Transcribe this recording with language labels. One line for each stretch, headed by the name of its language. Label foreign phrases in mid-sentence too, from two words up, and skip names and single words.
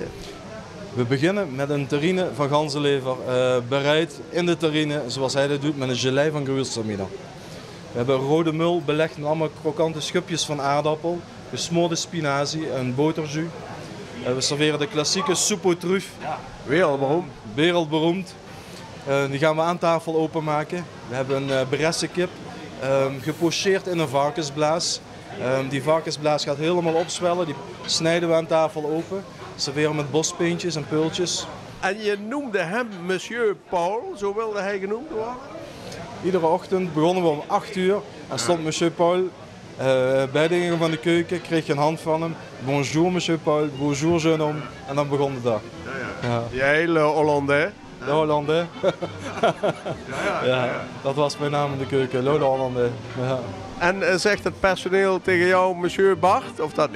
Dutch: We beginnen met een terrine van ganzenlever, bereid in de terrine zoals hij dat doet met een gelei van gruwelsamina. We hebben rode mul belegd met allemaal krokante schupjes van aardappel, gesmoorde spinazie en boterjus. We serveren de klassieke
French: soupe aux truffes.
Dutch: Ja. Wereldberoemd. Wereldberoemd. Die gaan we aan tafel openmaken. We hebben een beressenkip, gepocheerd in een varkensblaas. Die varkensblaas gaat helemaal opzwellen, die snijden we aan tafel open. Serveren met bospeentjes en peultjes. En je noemde hem Monsieur Paul, zo wilde hij genoemd worden? Iedere ochtend begonnen we om 8 uur en stond Monsieur Paul bij de ingang van de keuken, kreeg je een hand van hem.
French: Bonjour Monsieur Paul, bonjour jeune homme.
Dutch: En dan begon de dag. Ja. Die hele Hollandais. Le Hollandais. Ja, dat was mijn naam in de keuken, Le Hollandais. Ja. En zegt het personeel tegen jou Monsieur Bart of dat niet?